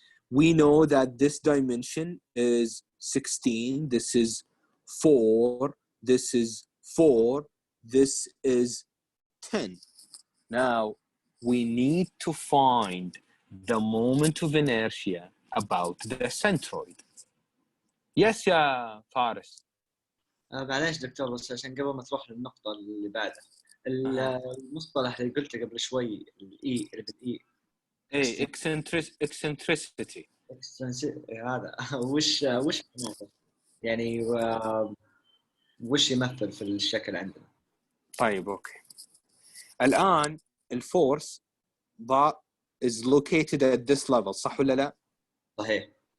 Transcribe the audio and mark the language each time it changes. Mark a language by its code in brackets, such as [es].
[en] We know that this dimension is 16. This is 4. This is 4. This is 10. Now, we need to find the moment of inertia about the centroid. Yes, [ar] يا فارس. معليش دكتور، بس عشان قبل ما تروح للنقطة اللي بعدها، المصطلح اللي قلته قبل شوي، الإي اللي بالإي. إيه eccentricity. هذا وش معناته؟ يعني وش يمثل في الشكل عندنا؟ طيب أوكي. الآن الفورس ضاء [en] is located at this level، [ar] صح ولا لا؟ صحيح.